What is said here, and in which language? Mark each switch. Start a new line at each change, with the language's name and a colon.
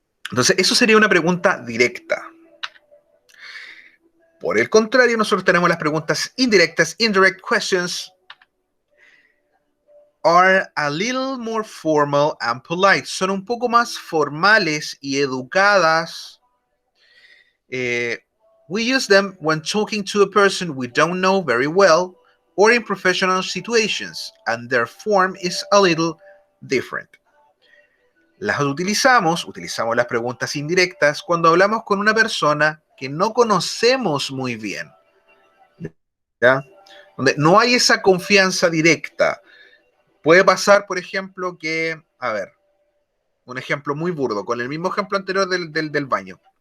Spanish: Entonces, eso sería una pregunta directa. Por el contrario, nosotros tenemos las preguntas indirectas,
English: indirect questions, are a little more formal and polite.
Spanish: Son un poco más formales y educadas.
English: We use them when talking to a person we don't know very well or in professional situations, and their form is a little different.
Spanish: Las utilizamos las preguntas indirectas cuando hablamos con una persona que no conocemos muy bien, ¿ya? Donde no hay esa confianza directa. Puede pasar, por ejemplo, que, a ver, un ejemplo muy burdo, con el mismo ejemplo anterior del baño.